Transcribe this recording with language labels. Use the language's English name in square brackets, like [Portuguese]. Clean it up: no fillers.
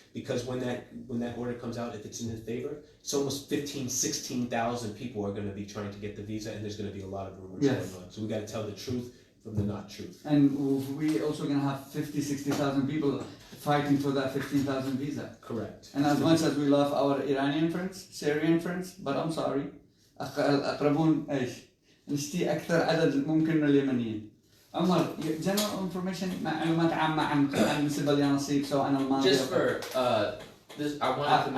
[English] Because when that order comes out, if it's in his favor, it's almost 16,000 people are going to be trying to get the visa, and there's going to be a lot of rumors going on. So we got to tell the truth from the not truth. And we also going to have 60,000 people fighting for that 15,000 visa. Correct. And as much as we love our Iranian friends, Syrian friends, but I'm sorry, [Arabic] الأقربون إيش؟ نشتي أكثر عدد ممكن من اليمنيين. عمر, [English] general information, [Arabic] معلومات عامة عن بالنسبة لليانصيب سواء أنا الماضي. [English] Just for this, I wanted to